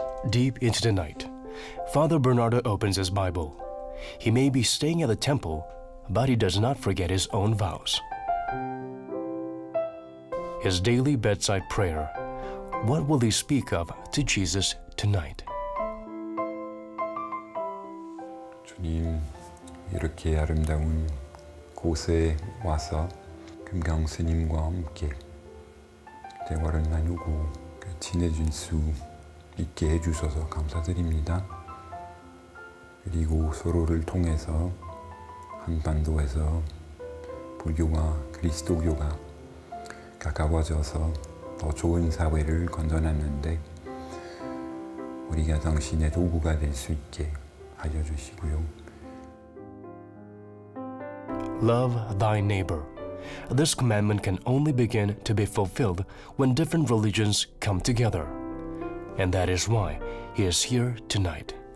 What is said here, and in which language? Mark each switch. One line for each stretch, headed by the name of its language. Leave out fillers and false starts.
English: Deep into the night, Father Bernardo opens his Bible. He may be staying at the temple, but he does not forget his own vows. His daily bedside prayer. What will he speak of to Jesus tonight?
Korean: 주님, 이렇게 아름다운 곳에 와서 금강 스님과 함께 대화를 나누고 지내줄 수 있게 해주셔서 감사드립니다. 그리고 서로를 통해서 한반도에서 불교와 그리스도교가 가까워져서 더 좋은 사회를 건져놨는데 우리가 당신의 도구가 될 수 있게 하여 주시고요.
English: Love thy neighbor. This commandment can only begin to be fulfilled when different religions come together. And that is why he is here tonight.